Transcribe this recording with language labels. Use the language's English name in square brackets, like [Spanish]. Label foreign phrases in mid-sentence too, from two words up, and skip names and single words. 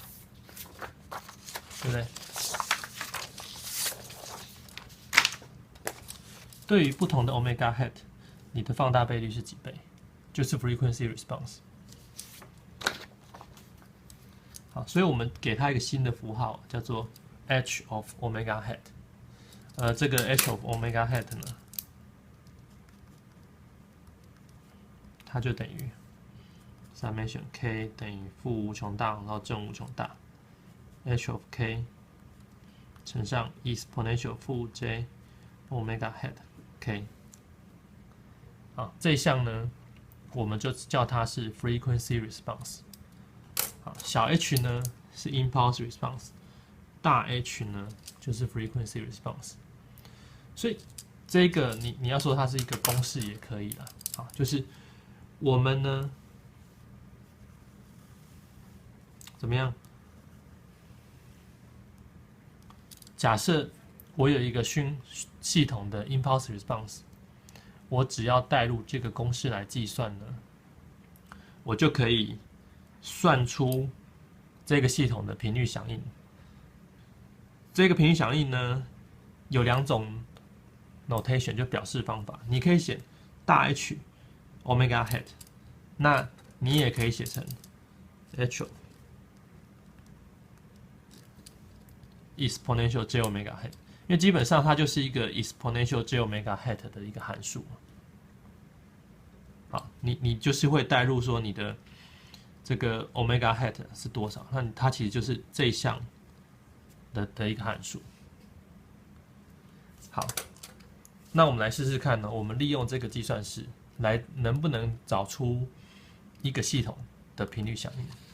[Chinese] 對不对？對於不同的 [English] omega hat， [Chinese] 你的放大倍率是幾倍？就是 [English] frequency response。 [Chinese] 好，所以我们給它一個新的符號，叫做 [English] h of omega hat。 [Chinese] 這個 [English] h of omega hat [Chinese] 呢，它就等於 [English] summation k [Chinese] 等於負無窮大到正無窮大 [English] h of k [Chinese] 乘上 exponential 負 [English] j omega hat k。 [Chinese] 好，這一項呢，我們就叫它是 [English] frequency response。 [Chinese] 好，小 h 呢是 [English] impulse response， [Chinese] 大 h 呢就是 [English] frequency response。 [Chinese] 所以這個你要說它是一個公式也可以啦。好，就是我們呢怎麼樣？假設我有一個系統的 [English] impulse response， [Chinese] 我只要帶入這個公式來計算呢，我就可以算出這個系統的頻率響應。這個頻率響應呢，有兩種 notation 就表示方法，你可以寫大 [English] H omega hat， [Chinese] 那你也可以寫成 [English] H exponential j omega hat， [Chinese] 因為基本上它就是一個 [English] exponential j omega hat [Chinese] 的一個函數。好，你就是會帶入說你的這個 [English] omega hat [Chinese] 是多少，那它其實就是這一項的一個函數。好，那我們來試試看呢，我們利用這個計算式來能不能找出一個系統的頻率響應。